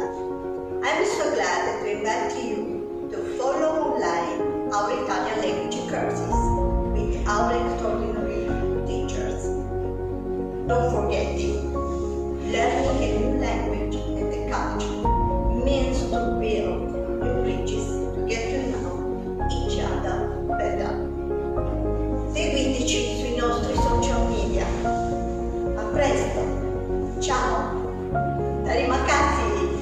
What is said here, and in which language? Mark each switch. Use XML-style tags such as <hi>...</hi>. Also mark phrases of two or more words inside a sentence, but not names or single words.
<en>I'm so glad to invite you to follow online our Italian language courses with our extraordinary teachers. Don't forget it, learning a new language and a culture means to build new bridges to get to know each other better.</en> <it>Seguiteci sui nostri social media. A presto! Ciao!</it> <id>Terima kasih!</id>